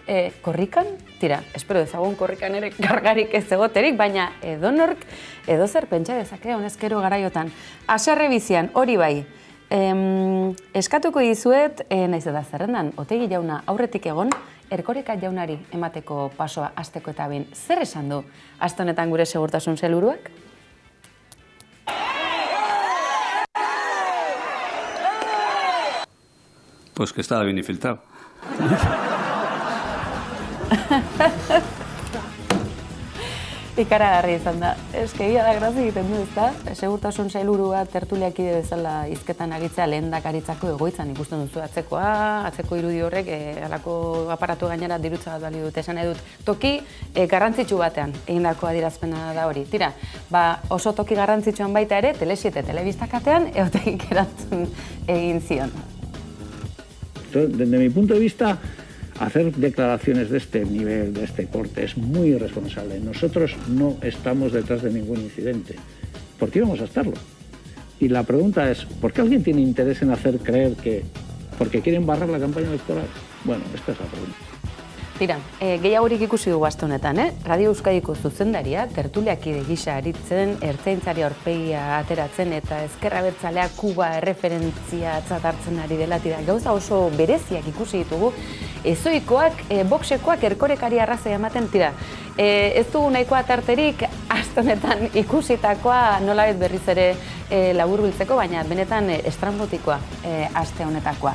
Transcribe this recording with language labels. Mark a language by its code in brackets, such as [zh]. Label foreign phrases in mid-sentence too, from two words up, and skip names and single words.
[eu] Korrikan, tira, espero dezagun korrikan ere kargarik ez egoterik, baina edonork, edozer pentsa dezake honezkero garaiotan. Haserre bizian, hori bai, eskatuko dizuet, naiz eta zerrendan, Otegi jauna aurretik egon, Erkoreka jaunari emateko pasoa hasteko eta behin. Zer esan du aste honetan gure segurtasun sailburuak? [es] Pues que estaba bien infiltrado. [eu] Ikaragarri izan da. Egia da grazi egiten du, ezta? Segurtasun sailburua tertuliakide bezala hizketan aritzea lehendakaritzako egoitzan ikusten duzu atzeko irudi horrek halako aparatu gainera dirutza bat bali dute. Esan edut, toki garrantzitsu batean egindako adierazpena da hori. Tira, oso toki garrantzitsuan baita ere, Tele7 telebistakatean Otegik erantzun egin zion. [es] Desde mi punto de vista, hacer declaraciones de este nivel, de este corte, es muy irresponsable. Nosotros no estamos detrás de ningún incidente. ¿Por qué íbamos a estarlo? Y la pregunta es, ¿por qué alguien tiene interés en hacer creer que porque quieren barrar la campaña electoral? Bueno, esta es la pregunta. [eu] Tira, gehiagorik ikusi dugu aste honetan, Radio Euskadiko zuzendaria, tertuliakide gisa aritzen, ertzaintzari aurpegia ateratzen eta ezker abertzalea Kuba erreferentziatzat hartzen ari dela, tira, gauza oso bereziak ikusi ditugu, ezoikoak, boxekoak Erkorekari arrazoi ematen, tira, ez dugu nahikoa tarterik aste honetan ikusitakoa nolabait berriz ere laburbiltzeko, baina benetan estrambotikoa aste honetakoa.